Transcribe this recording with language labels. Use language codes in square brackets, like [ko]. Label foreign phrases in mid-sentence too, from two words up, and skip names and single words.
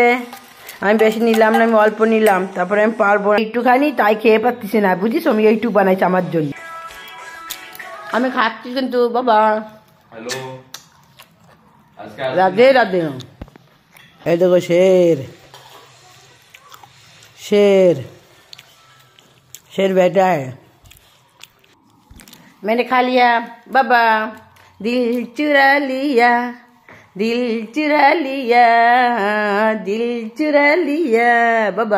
[bn] আমি বেশি নিলাম না, আমি অল্প নিলাম, তারপরে আমি পারবো একটুখানি, তাই খেয়ে পাচ্ছি না, বুঝিস? আমি এইটুকু বানাইছি আমার জন্য, আমি খাচ্ছি কিন্তু বাবা। হ্যালো, রাধে রাধে। এই দেখো শের, [hi] शेर शेर बैठा है। मैंने खा लिया बाबा, दिल चुरा लिया, दिल चुरा लिया, दिल चुरा लिया बाबा।